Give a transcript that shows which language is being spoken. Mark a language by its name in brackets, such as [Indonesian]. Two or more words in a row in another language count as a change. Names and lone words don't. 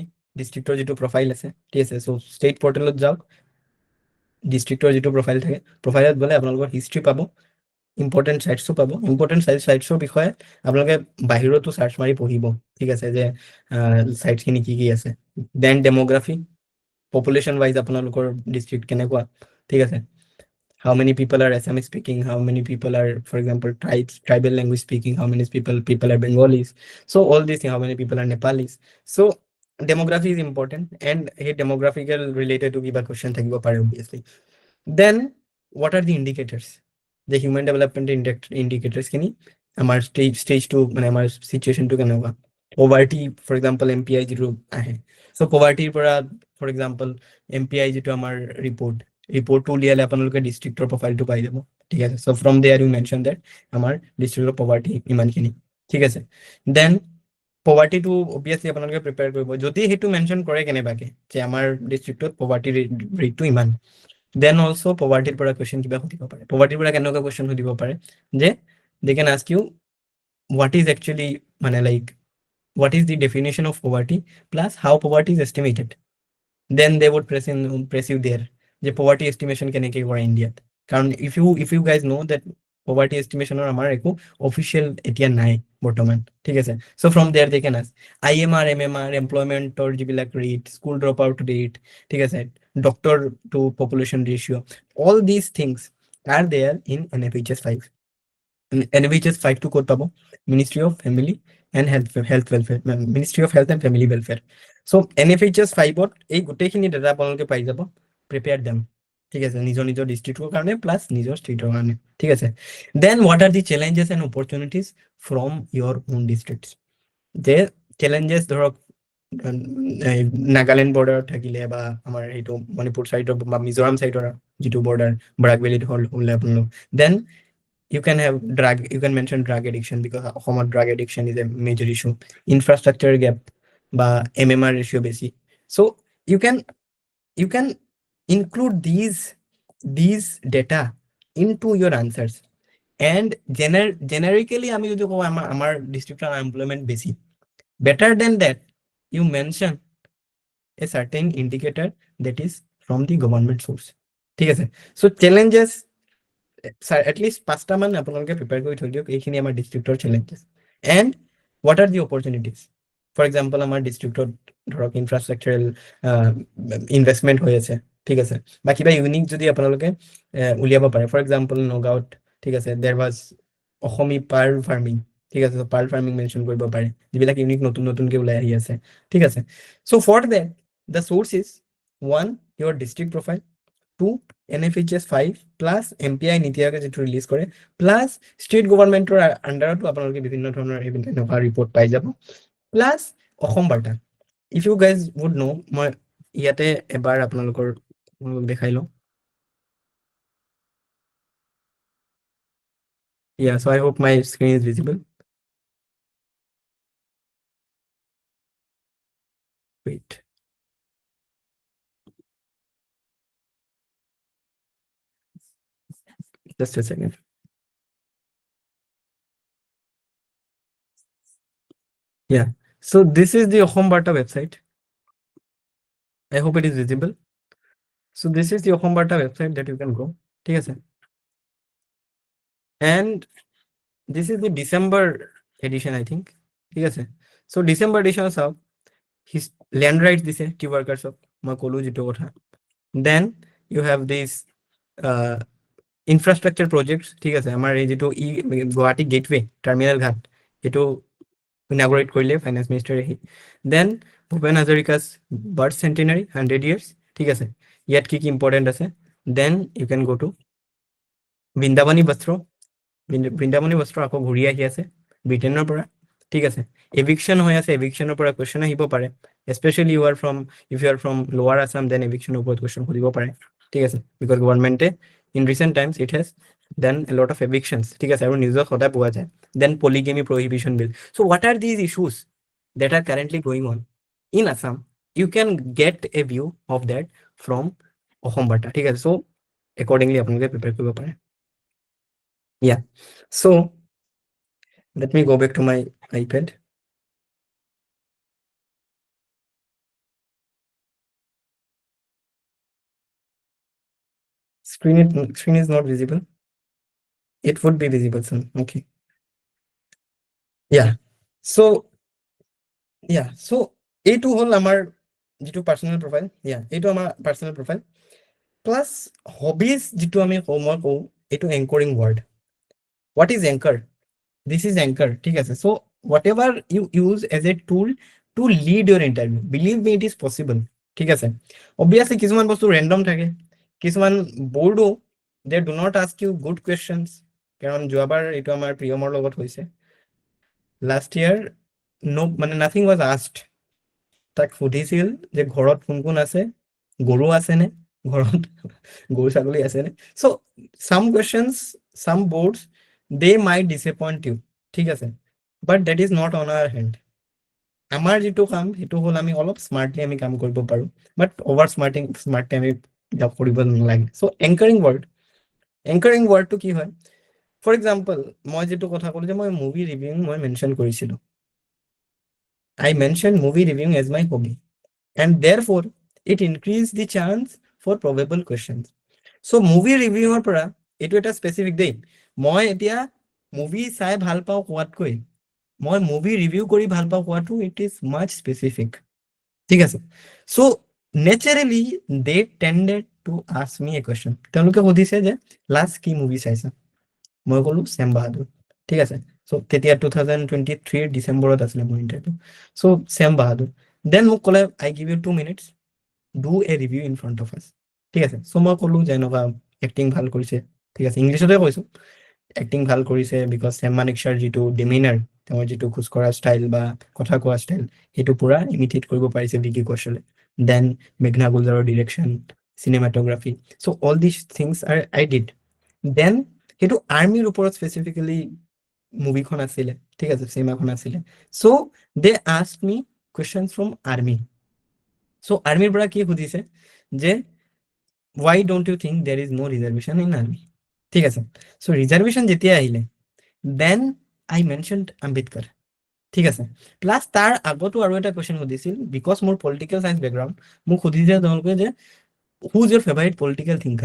[Assamese] ডিষ্ট্ৰিক্টৰ যিটো প্ৰফাইল আছে, ঠিক আছে। চ' [English] state portalত [Assamese] যাওক, ডিষ্ট্ৰিক্টৰ যিটো প্ৰফাইল থাকে, প্ৰফাইলত গ'লে আপোনালোকৰ হিষ্ট্ৰী পাব, [English] important sitesও [Assamese] পাব। [English] important sitesৰ [Assamese] বিষয়ে আপোনালোকে বাহিৰতো চাৰ্চ মাৰি পঢ়িব, ঠিক আছে, যে চাইটছখিনি কি আছে। [English] then demography, population wise [Assamese] আপোনালোকৰ ডিষ্ট্ৰিক্ট কেনেকুৱা, ঠিক আছে। [English] How many people are Assamese speaking? How many people are, for example, tribal language speaking? How many people are Bengalis? So all these things. How many people are Nepalis? So demography is important, and hey, demographical related to [Assamese] kiba question thakibo pare [English] obviously. Then what are the indicators, the human development indicators [Assamese] খিনি আমাৰ [English] stage to [Assamese] মানে আমাৰ [English] situation to কেনেকুৱা, poverty for example MPI [Assamese] যিটো আহে, so poverty ৰ পৰা [English] for example [Assamese] MPI যিটো আমাৰ ৰিপৰ্টটো উলিয়ালে আপোনালোকে ডিষ্ট্ৰিক্টৰ প্ৰফাইলটো পাই যাব, ঠিক আছে, [English] so from there you mention that [Assamese] আমাৰ ডিষ্ট্ৰিক্টৰ poverty ইমানখিনি, ঠিক আছে, then poverty টো obviously আপোনালোকে প্ৰিপেয়াৰ কৰিব, যদি সেইটো মেনশ্যন কৰে কেনেবাকে যে আমাৰ ডিষ্ট্ৰিক্টত poverty ৰেটটো ইমান, then also poverty পৰা question কিবা সুধিব পাৰে, poverty পৰা কেনেকুৱা question সুধিব পাৰে যে [English] they can ask you what is actually মানে like what is the definition of poverty plus how poverty is estimated, then they would press you there যে poverty estimation [Assamese] কেনেকৈ কৰে ইণ্ডিয়াত, [English] কাৰণ if you guys know that poverty estimation [Assamese] আমাৰ একো অফিচিয়েল এতিয়া নাই বৰ্তমান, ঠিক আছে, [English] so from there they can ask IMR MMR employmentৰ [Assamese] যিবিলাক ৰেট, [English] school drop out rate, [Assamese] ঠিক আছে, [English] doctor to population ratio, all these things are there in NFHS 5. [Assamese] NFHS 5 to ক'ত পাব, [English] Ministry of Family and Health Welfare, Ministry of Health and Family Welfare, [Assamese] so NFHS 5ত এই গোটেইখিনি ডাটা আপোনালোকে পাই যাব, [English] prepare them, [Assamese] ঠিক আছে, নিজৰ নিজৰ ডিষ্ট্ৰিক্টৰ কাৰণে প্লাছ নিজৰ ষ্টেটৰ কাৰণে, ঠিক আছে, [English] then what are the challenges and opportunities from your own districts, [Assamese] যে চেলেঞ্জেছ ধৰক নাগালেণ্ড বৰ্ডাৰত থাকিলে বা আমাৰ সেইটো মণিপুৰ চাইডৰ বা মিজোৰাম চাইডৰ যিটো বৰ্ডাৰ বৰাক ভেলীত হ'লে আপোনালোক, [English] দেন you can have you can mention drug addiction because অসমত drug addiction is a major issue, infrastructure gap বা MMR ratio বেছি, so you can include these data into your answers, and generically [Assamese] আমি যদি কওঁ আমাৰ ডিষ্ট্ৰিক্টৰ আনএমপ্লয়মেণ্ট বেছি, [English] better than that you mention a certain indicator that is from the government source, [Assamese] ঠিক আছে, [English] so challenges [Assamese] at least 5টা মান আপোনালোকে প্ৰিপেয়াৰ কৰি থৈ দিয়ক, এইখিনি আমাৰ ডিষ্ট্ৰিক্টৰ চেলেঞ্জেছ, [English] and what are the opportunities, for example [Assamese] আমাৰ ডিষ্ট্ৰিক্টত ধৰক [English] infrastructural investment [Assamese] হৈ আছে, ঠিক আছে, বা কিবা ইউনিক যদি আপোনালোকে উলিয়াব পাৰে, [English] for example [Assamese] নগাঁৱত, ঠিক আছে, [English] there was অসমী pearl farming, [Assamese] ঠিক আছে, [English] pearl farming [Assamese] মেনশ্যন কৰিব পাৰে, যিবিলাক ইউনিক নতুনকৈ ওলাই আহি আছে, ঠিক আছে, [English] so for that the source is 1 your district profile, 2 NFHS 5 plus MPI [Assamese] নীতি আয়োগে যিটো ৰিলিজ কৰে, প্লাছ [English] state governmentৰ [Assamese] আণ্ডাৰতো আপোনালোকে বিভিন্ন ধৰণৰ এনেকুৱা ৰিপৰ্ট পাই যাব, প্লাছ অসম বাৰ্তা, [English] if you guys would know, [Assamese] মই ইয়াতে এবাৰ আপোনালোকৰ দেখাই লওঁ, [English] yeah, so I hope my screen is visible, wait, just a second, yeah, so this is the Ahom Barta website, I hope it is visible, so this is the Ahom Barta website that you can go, [Assamese] ঠিক আছে, [English] and this is the December edition I think, [Assamese] ঠিক আছে, [English] so December edition [Assamese] চাওক, [English] his land rights [Assamese] দিছে [English] tea workersক, [Assamese] মই ক'লো যিটো কথা, [English] then you have this infrastructure projects, [Assamese] ঠিক আছে, আমাৰ এই যিটো গুৱাহাটী গেটৱে টাৰ্মিনেল ঘাট, এইটো ইনাগুৰেট কৰিলে [English] finance ministerে [Assamese] আহি, দেন ভূপেন হাজৰিকাছ [English] birth centenary 100 years, [Assamese] ঠিক আছে, ইয়াত কি কি ইম্পৰ্টেণ্ট আছে, [English] then you can go to [Assamese] বৃন্দাবনী বস্ত্ৰ আকৌ ঘূৰি আহি আছে ব্ৰিটেইনৰ পৰা, ঠিক আছে, এভিকশ্যন হৈ আছে, এভিকশ্যনৰ পৰা কুৱেশ্যন আহিব পাৰে, [English] specially if you are from [Assamese] লোৱাৰ আছাম, দেন এভিকশ্যনৰ ওপৰত কুৱেশ্যন সুধিব পাৰে, ঠিক আছে, [English] because governmentে in recent times it has done a lot of evictions, [Assamese] ঠিক আছে, আৰু নিউজত সদায় পোৱা যায়, দেন [English] polygamy prohibition bill, so what are these issues that are currently going on in Assam, you can get a view of that from Ahom Barta, [Assamese] ঠিক আছে, [English] so accordingly [Assamese] আপোনালোকে প্ৰিপেয়াৰ কৰিব পাৰে, [English] yeah, so let me go back to my iPad, screen is not visible, it would be visible soon, okay, yeah, so [Assamese] এইটো হ'ল আমাৰ যিটো পাৰ্চনেল প্ৰফাইল, এইটো আমাৰ পাৰ্চনেল প্ৰফাইল, প্লাছ হবিজ যিটো আমি মই কওঁ, এইটো [English] anchoring word, what is anchor, this is anchor, [Assamese] ঠিক আছে, [English] so whatever you use as a tool to lead your interview, believe me it is possible, [Assamese] ঠিক আছে, অবভিয়াছলি কিছুমান বস্তু ৰেণ্ডম থাকে, কিছুমান বৰ্ডো [English] they do not ask you good questions, [Assamese] কাৰণ যোৱাবাৰ এইটো আমাৰ প্ৰিয়মৰ লগত হৈছে। [English] last year [Assamese] মানে [English] nothing was asked. [Assamese] তাক সুধিছিল যে ঘৰত কোন কোন আছে, গৰু আছেনে ঘৰত, গৰু ছাগলী আছেনে। [English] so some questions, some boards, they might disappoint you, [Assamese] ঠিক আছে, [English] but that is not on our hand. [Assamese] আমাৰ যিটো কাম সেইটো হ'ল আমি অলপ স্মাৰ্টলি আমি কাম কৰিব পাৰোঁ, বাট [English] over smartly [Assamese] আমি কৰিব নালাগে। চ' [English] anchoring wordটো [Assamese] কি হয়? [English] for example, [Assamese] মই যিটো কথা ক'লো যে মই [English] movie reviewing [Assamese] মই মেনশ্যন কৰিছিলোঁ, [English] I mentioned movie reviewing as my hobby, and therefore it increased the chance for probable questions. So movie reviewৰ [Assamese] পৰা এইটো এটা স্পেচিফিক দেই, মই এতিয়া মুভি চাই ভাল পাওঁ কোৱাতকৈ মই [English] movie review [Assamese] কৰি ভাল পাওঁ কোৱাটো [English] it is much specific, [Assamese] ঠিক আছে। [English] so naturally they tended to ask me a question. [Assamese] তেওঁলোকে সুধিছে যে লাষ্ট কি মুভি চাইছা? মই ক'লো ছেম বাহাদুৰ, ঠিক আছে। চ' তেতিয়া 2023 ডিচেম্বৰত আছিলে মোৰ ইণ্টাৰভিউ। [English] so Sam Bahadur. then [Assamese] মোক ক'লে [English] I give you 2 minutes, do a review in front of us, [Assamese] ঠিক আছে। চ' মই ক'লো যে এনেকুৱা এক্টিং ভাল কৰিছে, ঠিক আছে, ইংলিছতে কৈছোঁ, এক্টিং ভাল কৰিছে বিকজ ছেম মানেকশ্বাৰ যিটো ডিমিনাৰ, তেওঁৰ যিটো খোজ কঢ়া ষ্টাইল বা কথা কোৱা ষ্টাইল, সেইটো পুৰা ইমিটেট কৰিব পাৰিছে ভিকি কৌশলে। [English] then Meghna Gulzarৰ direction, cinematography, so all this things I did। [Assamese] দেন সেইটো আৰ্মিৰ ওপৰত স্পেচিফিকেলি মুভিখন আছিলে, ঠিক আছে, চিনেমাখন আছিলে। [English] so they ask me questions from army. [Assamese] চ' আৰ্মিৰ পৰা কি সুধিছে যে [English] why don't you think there is no reservation in army, [Assamese] ঠিক আছে। চ' ৰিজাৰ্ভেশ্যন যেতিয়া আহিলে [English] then I mentioned [Assamese] আম্বেদকাৰ, ঠিক আছে। প্লাছ তাৰ আগতো আৰু এটা কুৱেশ্যন সুধিছিল, বিকজ মোৰ [English] political science background, [Assamese] মোক সুধিছে তেওঁলোকে যে [English] who is your favourite political thinker.